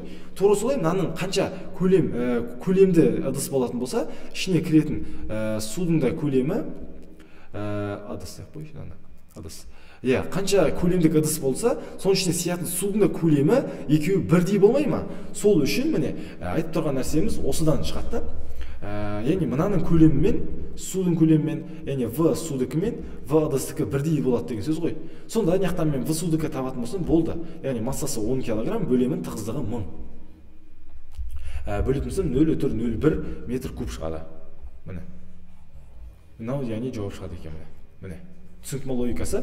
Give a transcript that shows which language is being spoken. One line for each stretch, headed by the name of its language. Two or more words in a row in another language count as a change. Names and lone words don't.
Kazakh: Тура солай, мынаның қанша көлемді ыдыс болатын болса, ішіне кіретін судың да көлемі қанша көлемдік ыдыс болса, соның ішіне сиятын судың да көлемі екеуі бірдей болмай ма? Сол үшін міне айтып тұрған нәрсеміз осыдан шығады. Яғни мынаның көлемімен, судың көлемімен, яғни в судыкімен в ыдыстікі бірдей болады деген сөз ғой. Сонда аяқтан мен в судыкі табатын болсам болды. Яғни массасы 10 кг, бөлемін тығыздығы 1000. Бөлетін болсам 0,01 метр куб шығады. Міне. Мынау яғни жауап шығады екен міне. Түсінікті ме логикасы?